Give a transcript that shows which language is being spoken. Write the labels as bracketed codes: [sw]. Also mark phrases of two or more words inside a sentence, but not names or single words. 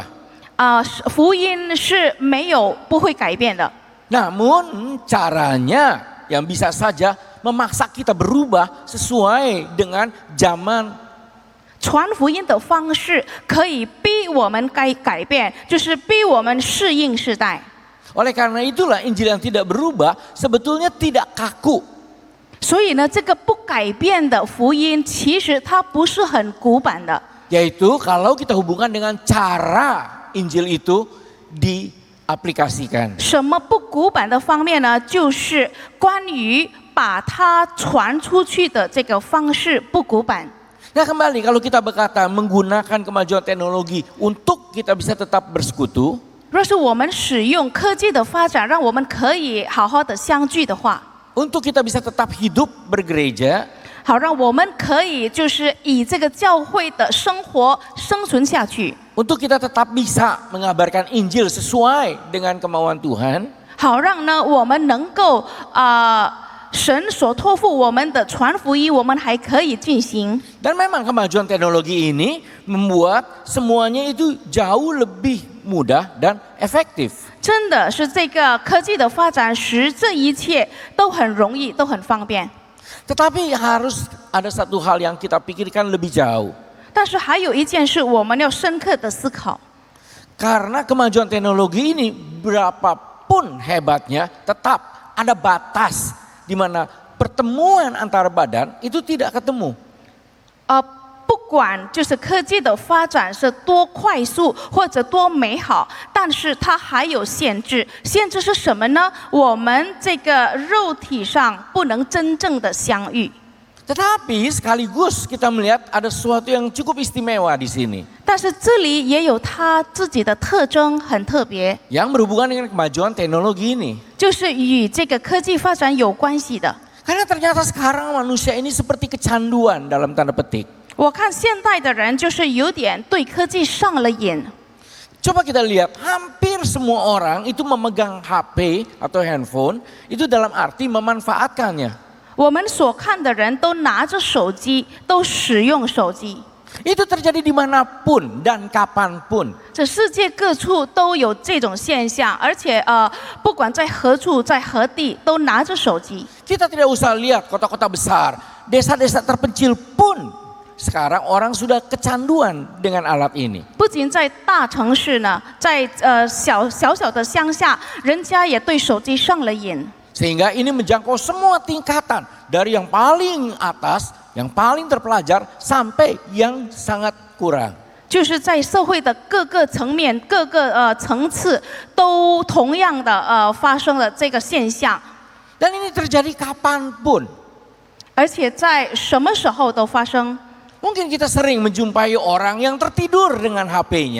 [zh] 福音是不会改变的。 [id] Namun caranya yang bisa saja memaksa kita berubah sesuai dengan zaman. [zh] 传福音的方式可以逼我们改变，就是逼我们适应时代。 [id] Oleh karena itulah Injil yang tidak berubah sebetulnya tidak kaku. [zh] 所以呢，这个不改变的福音，其实它不是很古板的。 [id] Yaitu kalau kita hubungkan dengan cara Injil itu diaplikasikan. [zh] 什么不古板的方面呢？就是关于把它传出去的这个方式不古板。 [id] Nah kembali kalau kita berkata menggunakan kemajuan teknologi untuk kita bisa tetap bersekutu. [zh] 若是我们使用科技的发展，让我们可以好好的相聚的话， [id] Untuk kita bisa tetap hidup bergereja. [zh] 好让我们可以就是以这个教会的生活生存下去， [id] Untuk kita tetap bisa mengabarkan Injil sesuai dengan kemauan Tuhan. [zh] 好让呢我们能够神所托付我们的传福音，我们还可以进行。 [id] Dan memang kemajuan teknologi ini membuat semuanya itu jauh lebih mudah dan efektif. [zh] 真的是这个科技的发展使这一切都很容易，都很方便。 [id] Tetapi harus ada satu hal yang kita pikirkan lebih jauh. [zh] 但是还有一件事，我们要深刻的思考。 [id] Karena kemajuan teknologi ini berapapun hebatnya tetap ada batas di mana pertemuan antara badan itu tidak ketemu. [zh] 不管就是科技的发展是多快速或者多美好，但是它还有限制。限制是什么呢？我们这个肉体上不能真正的相遇。 [id] Tetapi sekaligus kita melihat ada sesuatu yang cukup istimewa di sini. [zh] 但是这里也有它自己的特征，很特别， [id] Yang berhubungan dengan kemajuan teknologi ini. [zh] 就是与这个科技发展有关系的。 [id] Karena ternyata sekarang manusia ini seperti kecanduan dalam tanda petik. [zh] 我看现代的人就是有点对科技上了瘾。 [id] Coba kita lihat, hampir semua orang itu memegang HP atau handphone itu dalam arti memanfaatkannya. [zh] 我们所看的人都拿着手机，都使用手机。 [id] Itu terjadi dimanapun dan kapanpun. [zh] 这世界各处都有这种现象，而且不管在何处，在何地，都拿着手机。 [id] Kita tidak usah lihat kota-kota besar, desa-desa terpencil pun sekarang orang sudah kecanduan dengan alat ini. [zh] 不仅在大城市呢，在小的乡下，人家也对手机上了瘾。 [id] Sehingga ini menjangkau semua tingkatan dari yang paling atas, yang paling terpelajar sampai yang sangat kurang. [zh] 就是在社会的各个层面、各个层次，都同样的发生了这个现象， [id] Dan ini terjadi kapanpun. [zh] 而且在什么时候都发生。 [id] Mungkin kita sering menjumpai orang yang tertidur dengan HP-nya.